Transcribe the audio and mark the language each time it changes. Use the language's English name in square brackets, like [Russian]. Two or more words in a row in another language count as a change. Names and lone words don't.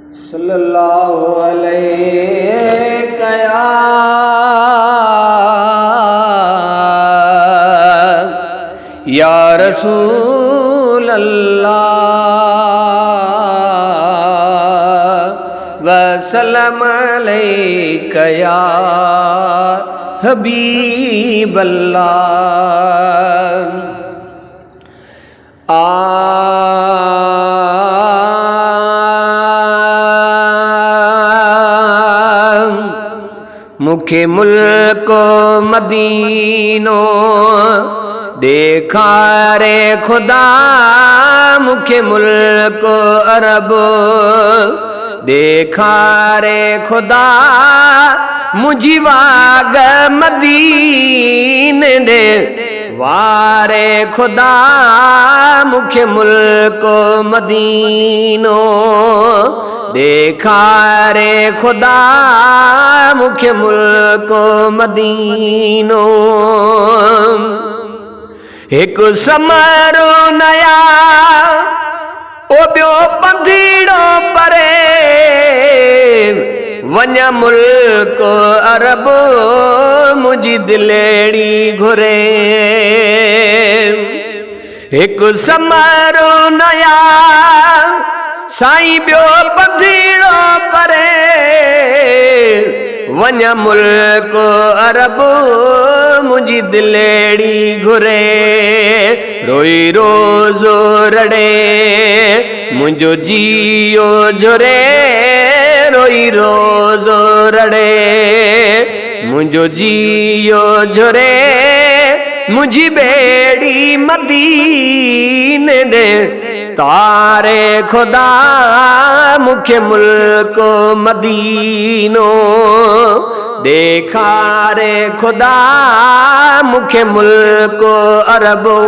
[Arabic] صلى الله عليه يا رسول الله وسلم عليك يا حبيب الله. [Sindhi] मुखे मुल्को मदीनो देखा रे खुदा, मुखे मुल्को अरब देखा रे खुदा, मुझी वाग मदीने दे वारे खुदा, मुखे मुल्को मदीनो देखा रे खुदा, मुखे मुल्को मदीनो। एक समरो नया ओ ब्यो पंधीड़ो परे, वञा मुल्क अरब मुझी दिलेड़ी घुरे। एक समरो नया साईं ब्यो पंधीड़ो परे, वञा मुल्क अरब मुझी दिलेड़ी घुरे। रोई रोज़ो रड़े मुझो जियो झुरे, रोई रोज़ो रड़े मुझो जियो झुरे। मुझी बेड़ी मदीने दे तारे खुदा, मुखे मुल्को मदीनो देखा रे खुदा, मुखे मुल्को अरब।